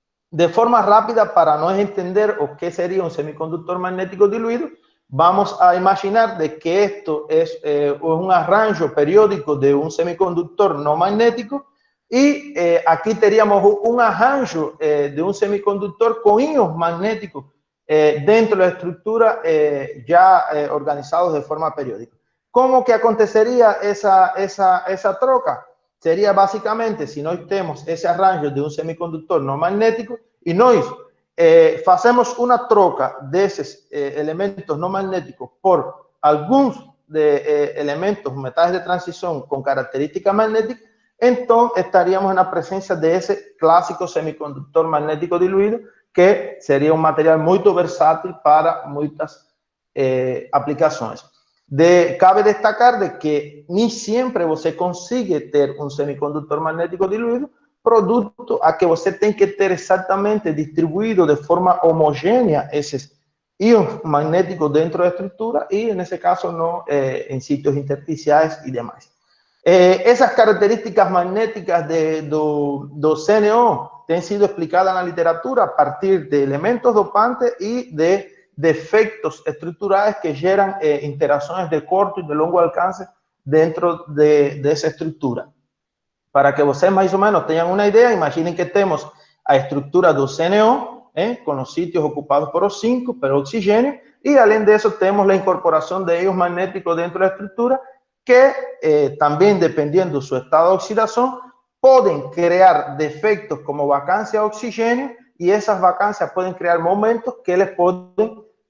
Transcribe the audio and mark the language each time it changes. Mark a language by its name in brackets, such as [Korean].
[Spanish] De forma rápida, para no entender o qué sería un semiconductor magnético diluido, vamos a imaginar de que esto es un arranjo periódico de un semiconductor no magnético, y aquí teníamos un arranjo de un semiconductor con íons magnéticos dentro de la estructura ya organizados de forma periódica. ¿Cómo que acontecería esa troca? Sería básicamente, si [Portuguese] nós temos esse arranjo de um semicondutor não magnético e nós [Spanish] hacemos una troca de esos elementos no magnéticos por algunos elementos, metales de transición con características magnéticas, entonces estaríamos en la presencia de ese clásico semiconductor magnético diluido, que sería un material muy versátil para muchas aplicaciones. Cabe destacar de que ni siempre você consigue ter un semiconductor magnético diluido, producto a que você tem que ter exactamente distribuido de forma homogénea esos íons magnéticos dentro de la estructura y en ese caso no en sitios intersticiales y demás. Esas características magnéticas do CNO han sido explicadas en la literatura a partir de elementos dopantes y de defectos estructurales que generan interacciones de corto y de largo alcance dentro de esa estructura. [Portuguese] Para que vocês mais ou menos tenham uma ideia, imaginem que temos a estrutura do CNO, com os sítios ocupados por O5, por oxigênio, e além disso temos a incorporação de íons magnéticos dentro da estrutura, que também, dependendo do seu estado de oxidação, podem criar defeitos como vacância de oxigênio, e essas vacâncias podem criar momentos que eles podem